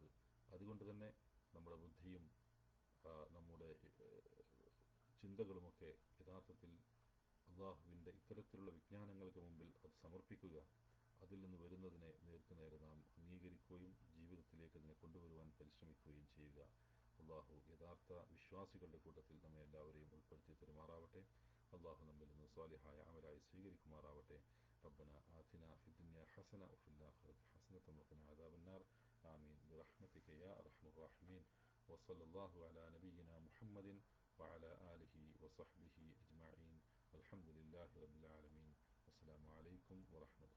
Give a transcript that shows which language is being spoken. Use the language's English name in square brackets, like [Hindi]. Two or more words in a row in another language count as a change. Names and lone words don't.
[Malayalam] അതുകൊണ്ട് തന്നെ നമ്മുടെ ബുദ്ധിയും നമ്മുടെ ചിന്തകളുമൊക്കെ യഥാർത്ഥത്തിൽ അള്ളാഹുവിൻ്റെ ഇത്തരത്തിലുള്ള വിജ്ഞാനങ്ങൾക്ക് മുമ്പിൽ അത് സമർപ്പിക്കുക. അതിൽ നിന്ന് വരുന്നതിനെ നേർക്കുനേരെ നാം അംഗീകരിക്കുകയും ജീവിതത്തിലേക്ക് അതിനെ കൊണ്ടുവരുവാൻ പരിശ്രമിക്കുകയും ചെയ്യുക. അള്ളാഹു യഥാർത്ഥ വിശ്വാസികളുടെ കൂട്ടത്തിൽ നമ്മെ എല്ലാവരെയും ഉൾപ്പെടുത്തി പെരുമാറാവട്ടെ. അള്ളാഹു നമ്മിൽ നിന്ന് സ്വാലിഹായ അമലായി സ്വീകരിക്കുമാറാവട്ടെ. [Arabic] ربنا آتنا في الدنيا حسنة وفي الآخرة حسنة وقنا عذاب النار. آمين برحمتك يا أرحم الراحمين. وصلى الله على نبينا محمد وعلى آله وصحبه أجمعين. الحمد لله رب العالمين. والسلام عليكم ورحمة